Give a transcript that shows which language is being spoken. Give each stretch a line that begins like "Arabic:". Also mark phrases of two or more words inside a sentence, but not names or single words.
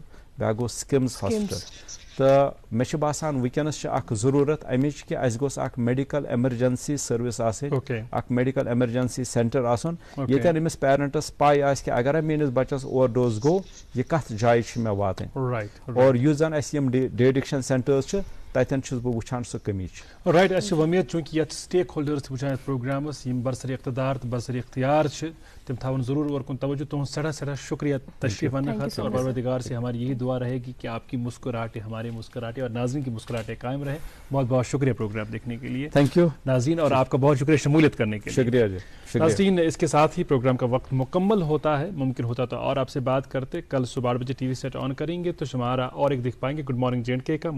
Kashmiri: بیٛاکھ گوٚو سکمز ہاسپٹل تہٕ مےٚ چھُ باسان وٕنکیٚنس چھِ اکھ ضروٗرت امِچ کہِ اَسہِ گوٚژھ اکھ
English: medical emergency service
Kashmiri: آسٕنۍ اکھ
English: medical emergency centre
Kashmiri: آسُن ییٚتٮ۪ن أمِس پیرنٹس پاے آسہِ کہِ اگرے میٲنِس بچس
English: over dose
Kashmiri: گوٚو یہِ کتھ جایہِ چھِ مےٚ واتٕنۍ اور یُس زن اَسہِ یِم
English: de addiction centres
Kashmiri: چھِ تتن چھُس بہٕ وٕچھان سۄ کمی چھِ. رائٹ اَسہِ چھِ وۄمید چوٗنٛکہِ یَتھ سٹیک ہولڈٲرٕس تہِ وٕچھان یَتھ پروگرامَس یِم برسر اقتدار تہٕ برسر اختیار چھِ تم تھاون ضرور اور کن توجہ. تہذ سٹھا سٹھا شکریہ
Urdu: تشریف آنے خاطر اور پروردگار سے ہماری یہی دعا رہے گی کہ آپ کی مسکراہٹیں ہمارے مسکراہٹیں اور ناظرین کی مسکراہٹیں قائم رہے. بہت بہت شکریہ پروگرام دیکھنے کے لیے.
English: thank you
Urdu: ناظرین, اور آپ کا بہت شکریہ شمولیت کرنے کے لیے. شکریہ جی. ناظرین, اس کے ساتھ ہی پروگرام کا وقت مکمل ہوتا ہے. ممکن ہوتا تو اور آپ سے بات کرتے. کل صبح 8 بجے
English: TV set
Urdu: آن کریں گے تو ہمارا اور ایک دیکھ پائیں گے گڈ مارننگ JNK کا.